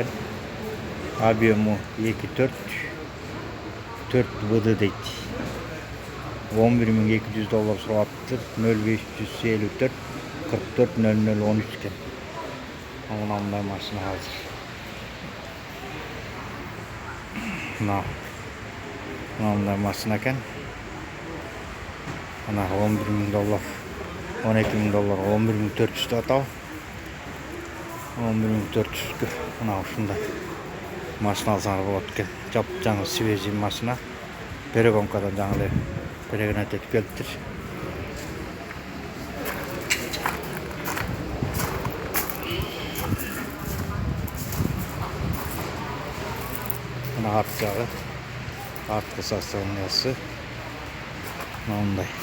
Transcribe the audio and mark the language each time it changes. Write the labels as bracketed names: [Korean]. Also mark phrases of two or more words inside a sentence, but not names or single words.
[Kyrgyz] Объему 2.4 ВД дейт. $11.200 сурап атты. 0554 44 0013 екен. Мындай машина азыр. Мындай машина екен. Ана $11.000, $12.000, $11.400 атау. 11.400 мына ушундай машина алсаңар болот экен. Жап-жаңы свежий машина. Перегонкадан жаңы эле перегонать этип келиптир. Мына арт жагы, арткы состояниясы мындай.